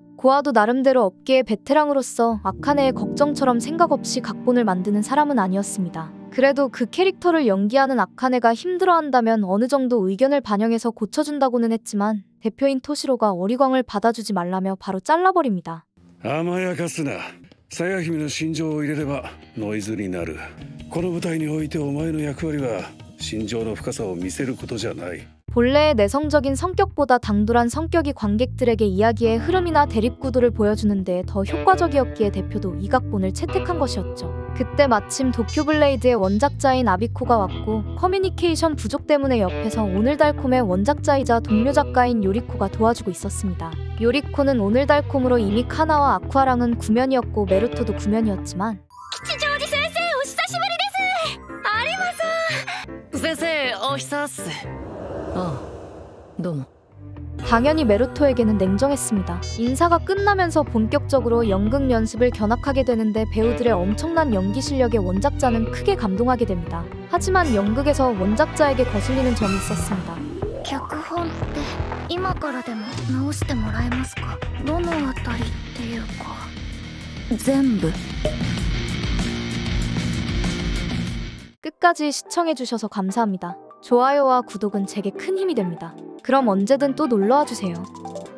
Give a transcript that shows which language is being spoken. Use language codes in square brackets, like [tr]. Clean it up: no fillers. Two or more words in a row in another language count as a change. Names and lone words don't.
[ko] 고아도 나름대로 업계의 베테랑으로서 아카네의 걱정처럼 생각 없이 각본을 만드는 사람은 아니었습니다. 그래도 그 캐릭터를 연기하는 아카네가 힘들어한다면 어느 정도 의견을 반영해서 고쳐준다고는 했지만 대표인 토시로가 어리광을 받아주지 말라며 바로 잘라버립니다. [ja] 甘やかすな。さや姫の心情を入れればノイズになる。この舞台においてお前の役割は心情の深さを見せることじゃない。 [ko] 본래의 내성적인 성격보다 당돌한 성격이 관객들에게 이야기의 흐름이나 대립구도를 보여주는 데 더 효과적이었기에 대표도 이 각본을 채택한 것이었죠. 그때 마침 도쿄블레이드의 원작자인 아비코가 왔고 커뮤니케이션 부족 때문에 옆에서 오늘달콤의 원작자이자 동료 작가인 요리코가 도와주고 있었습니다. 요리코는 오늘달콤으로 이미 카나와 아쿠아랑은 구면이었고 메루토도 구면이었지만 [ja] 吉祥寺先生お久しぶりです。有馬さん。先生お久っす。どうも。 [ko] 당연히 메루토에게는 냉정했습니다. 인사가 끝나면서 본격적으로 연극 연습을 견학하게 되는데 배우들의 엄청난 연기 실력에 원작자는 크게 감동하게 됩니다. 하지만 연극에서 원작자에게 거슬리는 점이 있었습니다. [ja] 脚本って今からでも直してもらえますか？どのあたりっていうか全部。 [ko] 끝까지 시청해주셔서 감사합니다. 좋아요와 구독은 제게 큰 힘이 됩니다. 그럼 언제든 또 놀러와주세요.